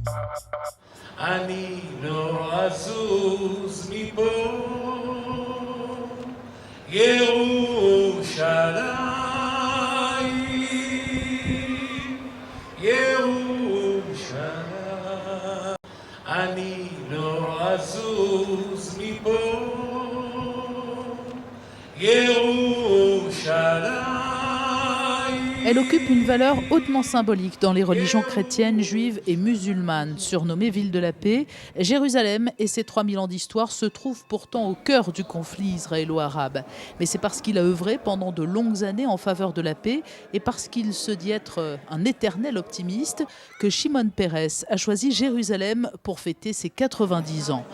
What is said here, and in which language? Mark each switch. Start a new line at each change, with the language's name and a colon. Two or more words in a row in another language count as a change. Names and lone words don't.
Hebrew: אני לא אזוז מפה, ירושלים, ירושלים. אני לא אזוז מפה, ירושלים.
French: Elle occupe une valeur hautement symbolique dans les religions chrétiennes, juives et musulmanes. Surnommée Ville de la Paix, Jérusalem et ses 3000 ans d'histoire se trouvent pourtant au cœur du conflit israélo-arabe. Mais c'est parce qu'il a œuvré pendant de longues années en faveur de la paix et parce qu'il se dit être un éternel optimiste que Shimon Peres a choisi Jérusalem pour fêter ses 90 ans.